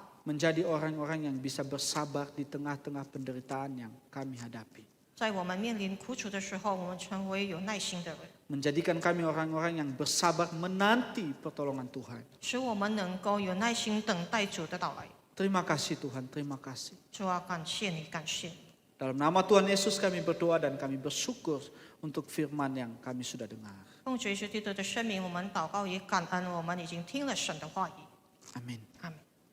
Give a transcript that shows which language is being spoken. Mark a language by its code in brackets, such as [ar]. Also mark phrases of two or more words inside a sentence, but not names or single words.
[id] menjadi orang-orang yang bisa bersabar di tengah-tengah penderitaan yang kami hadapi. [zh] 在我们面临苦楚的时候，我们成为有耐心的人， [id] Menjadikan kami orang-orang yang bersabar menanti pertolongan Tuhan. [zh] 使我们能够有耐心等待主的到来。 [id] Terima kasih Tuhan, terima kasih. [zh] 主啊，感谢你，感谢你。 [id] Dalam nama Tuhan Yesus kami berdoa dan kami bersyukur untuk firman yang kami sudah dengar. [zh] 奉主耶稣基督的圣名，我们祷告也感恩，我们已经听了神的话语。 [id] Amin. [zh] 阿门。